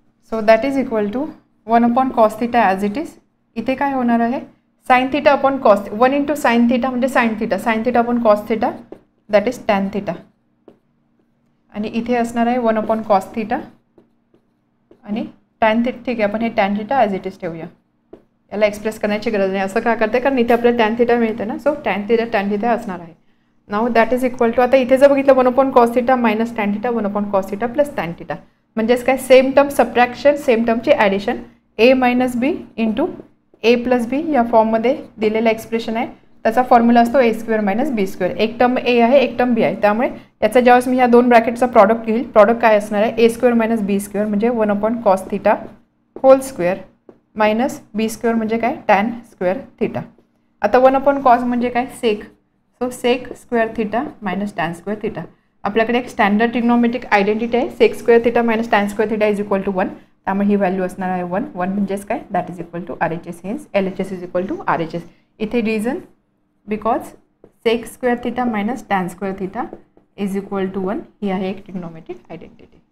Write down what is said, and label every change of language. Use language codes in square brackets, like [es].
[en] So that is equal to 1 upon cos theta as it is. [mr] इथे काय होणार आहे [en] sin theta upon cos, 1 into sin theta म्हणजे sin theta upon cos theta that is tan theta. [mr] आणि इथे असणार आहे 1 upon cos theta आणि tan theta. ठीक आहे, आपण हे tan theta as it is ठेवूया. याला एक्सप्रेस करण्याची गरज नाही. असं का करते, कारण इथे आपल्याला टॅन थीटा मिळते ना. सो टॅन थीटा असणार आहे. Now that is equal to, आता इथे जर बघितलं 1 upon cos theta minus tan theta, 1 upon cos theta plus tan theta, म्हणजेच काय same term subtraction, same टर्मची addition. a minus B into A plus बी या फॉर्ममध्ये दिलेलं एक्सप्रेशन आहे. त्याचा फॉर्म्युला असतो a² मायनस b². एक टर्म a आहे, एक टर्म b आहे. त्यामुळे याचा ज्यावेळेस मी या दोन ब्रॅकेटचा प्रॉडक्ट घेईल, प्रॉडक्ट काय असणार आहे a² मायनस b² म्हणजे 1 upon cos theta hole square minus b² म्हणजे काय टॅन स्क्वेअर थीटा. आता 1 upon cos म्हणजे काय सेक. So sec square theta minus tan square theta. आपल्याकडे एक स्टँडर्ड ट्रिग्नोमेट्रिक आयडेंटिटी आहे, sec square theta minus tan square theta is equal to 1. त्यामुळे ही value असणार आहे 1. म्हणजेच काय [en] That is equal to RHS. Hence LHS is equal to RHS. इथे reason because sec square theta minus tan square theta is equal to 1 [mr] ही आहे एक [en] Trigonometric identity.